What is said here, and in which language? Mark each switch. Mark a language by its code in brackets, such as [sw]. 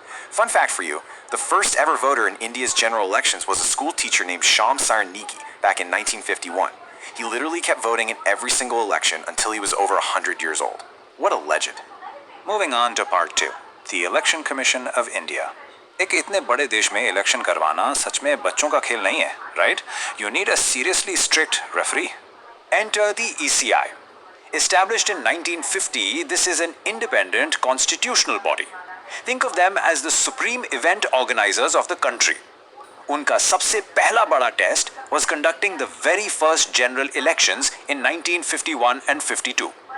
[en] Fun fact for you, the first ever voter in India's general elections was a school teacher named Shyam Sarnegi back in 1951. He literally kept voting in every single election until he was over 100 years old. What a legend. Moving on to part 2, the Election Commission of India. [hi] एक इतने बड़े देश में election करवाना सच में बच्चों का खेल नहीं है, [en] right? You need a seriously strict referee. Enter the ECI. Established in 1950, this is an independent constitutional body. Think of them as the supreme event organizers of the country. [hi] उनका सबसे पहला बड़ा [en] test was conducting the very first general elections in 1951 and 52.